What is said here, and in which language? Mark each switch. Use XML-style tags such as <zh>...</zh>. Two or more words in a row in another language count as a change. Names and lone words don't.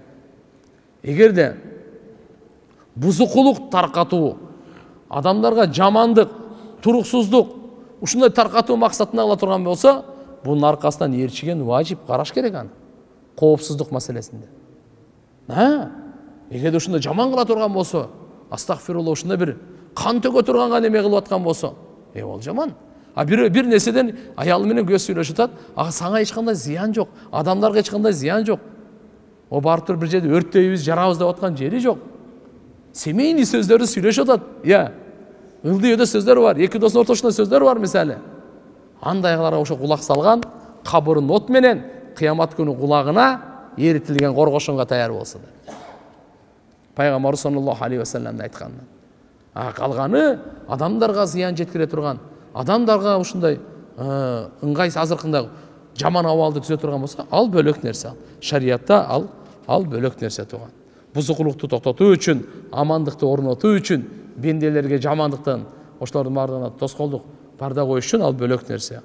<ky>Эгерде бузукулук таркатуу, адамдарга жамандык, туруксуздук, ушундай таркатуу максатына кыла турган болсо, бунун аркасынан ээрчиген важип караш керек аны. Коопсуздук маселесинде. Эгерде ушундай жаман кыла турган болсо, астагфирулла, ушундай бир кан төгө турганга неме кылып аткан болсо, ол жаман. Bir neседен аялы менен көз сүйлөшүп атат, ага сага эч кандай зыян жок, адамдарга эч кандай зыян жок. О барып туруп бир жерде өрттөйбүз, жарабыз деп аткан жери жок. Семейный сөздөрдү сүйлөшүп атат. Ылдый сөздөр бар, эки достун ортосунда сөздөр бар мисалы. Андайларга ошо кулак салган, кабырын от менен кыямат күнү кулагына эритилген коргошонго таяр болсун. Пайгамбар</ky> <ar>صلى الله عليه وسلم</ar> <ky>айткан. Калганы адамдарга зыян жеткире турган, адамдарга ушундай ыңгай азыркында жаман абалды түзө турган болсо, ал бөлөк нерсе. Шариятта ал бөлөк нерсе турган. Бузукулукту токтотуу үчүн, амандыкты орнотуу үчүн, бенделерге жамандыктан ошолордун бардыгына тоскоолдук парда коюш үчүн ал бөлөк нерсе.</ky>